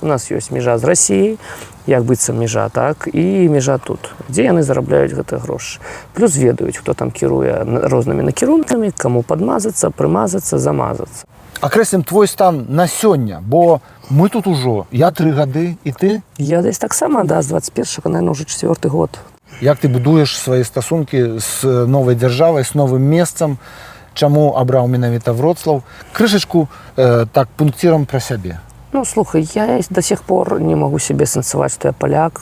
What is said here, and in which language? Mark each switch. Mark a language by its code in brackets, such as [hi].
[be] У нас ёсць мяжа з Расіяй, як быццам мяжа, так, і мяжа тут, дзе яны зарабляюць гэтыя грошы. Плюс ведаюць, хто там кіруе рознымі накірункамі, каму падмазацца, прымазацца, замазацца. Акрэслім твой стан на сёння, бо мы тут ужо, я 3 гады, і ты? Я десь таксама, да, з 21-го, [ru] наверное, уже [be] 4-й год. Як ты будуеш свае стасункі з новай дзяржавай, з новым месцам, чаму абраў менавіта Вроцлаў? Крышачку так пунктирам пра сябе. [ru] Ну, слухай, я до сих пор не могу себе сэнсаваць, што я паляк.